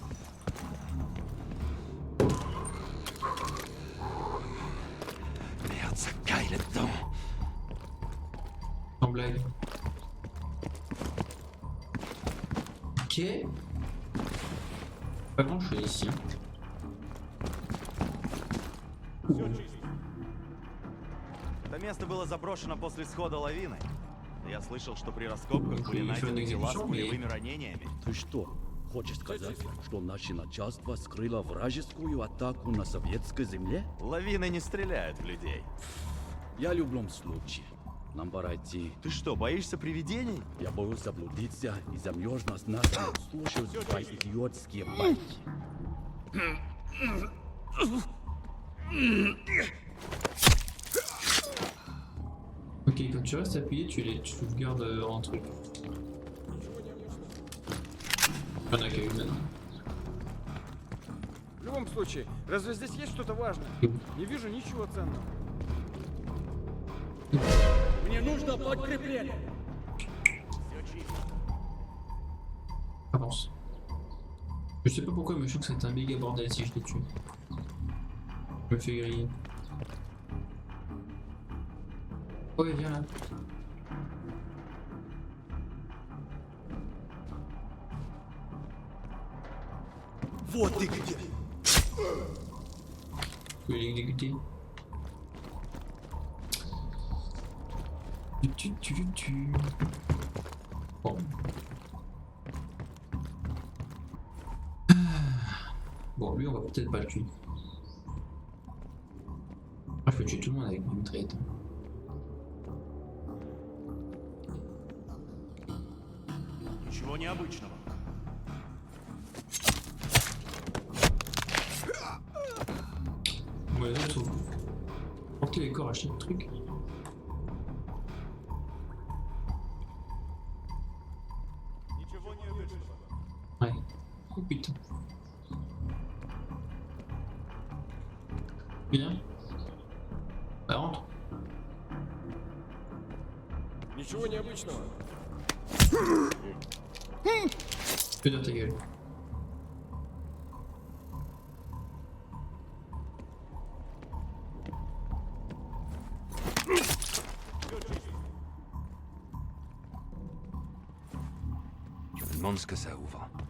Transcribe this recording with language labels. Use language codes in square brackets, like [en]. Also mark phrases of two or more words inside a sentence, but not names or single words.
[fr] Merde, ça caille là-dedans. Sans blague. Ok. Pas grand chose ici. Hein. [ru] Это место было заброшено после схода лавины. Я слышал, что при раскопках были найдены тела с пулевыми ранениями. Ты что, хочешь сказать, что наше начальство скрыло вражескую атаку на советской земле? Лавины не стреляют в людей. Я в любом случае. Нам пора идти. Ты что, боишься привидений? Я боюсь заблудиться и замерзнуть нас слушать твои идиотские байки. [fr] Ok, quand tu restes appuyé, tu sauvegardes un truc. Il y en a qu'à une maintenant. [ru] В любом случае, разве здесь есть что-то важное? Не вижу ничего ценного. Мне нужно подкрепление. [fr] Avance. Je sais pas pourquoi, mais je sens que c'est un méga bordel si je les tue. Je me fais griller. Ouais, viens là. [ru] Вот ты где! [fr] Je vais l'exécuter. Bon. Bon, lui, on va peut-être pas le tuer. Ah, je peux tuer tout le monde avec ma mitraillette. [ru] Ничего необычного. [fr] Bon, les autres sont... Porter les corps à chaque truc. Ouais. Oh putain. Bien. Bah rentre. [ru] Ничего необычного. [fr] Fais dans ta gueule. Je me demande ce que ça ouvre.